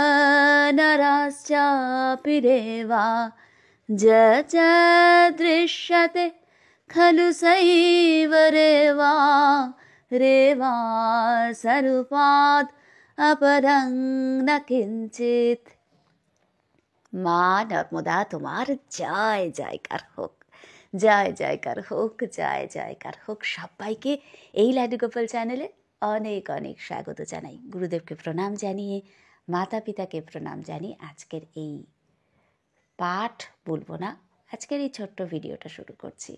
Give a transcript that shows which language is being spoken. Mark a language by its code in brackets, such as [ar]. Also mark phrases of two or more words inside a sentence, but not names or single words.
[sa] नराश्चापि रेवा दृश्यते खलु सैव रेवा रेवा स्वरूपाद् अपरं न किञ्चित्। [bn] মা নর্মদা তোমার জয় জয়কার হোক, জয় জয়কার হোক, জয় জয়কার হোক। সবাইকে এই লাড্ডু গোপাল চ্যানেলে অনেক অনেক স্বাগত জানাই। গুরুদেবকে প্রণাম জানিয়ে, মাতা পিতাকে প্রণাম জানিয়ে আজকের এই পাঠ বলবো না, আজকের এই ছোট্ট ভিডিওটা শুরু করছি।